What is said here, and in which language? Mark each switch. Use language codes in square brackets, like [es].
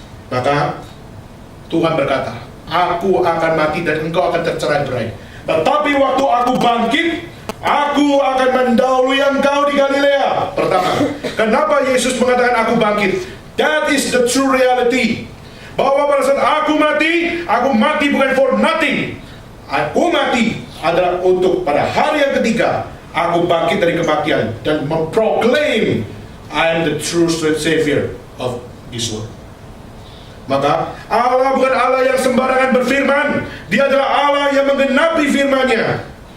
[id] Maka Tuhan berkata, aku akan mati dan engkau akan tercerai-berai. Tetapi waktu aku bangkit, aku akan mendahului engkau di Galilea. Pertama, kenapa Yesus mengatakan aku bangkit? [en] That is the true reality. [id] Bahwa pada saat aku mati bukan [en] for nothing. [id] Aku mati adalah untuk pada hari yang ketiga aku bangkit dari kematian dan memproklaim [en] I am the true Savior of this world. [id] Maka Allah bukan Allah yang sembarangan berfirman. Dia adalah Allah yang menggenapi firman-Nya.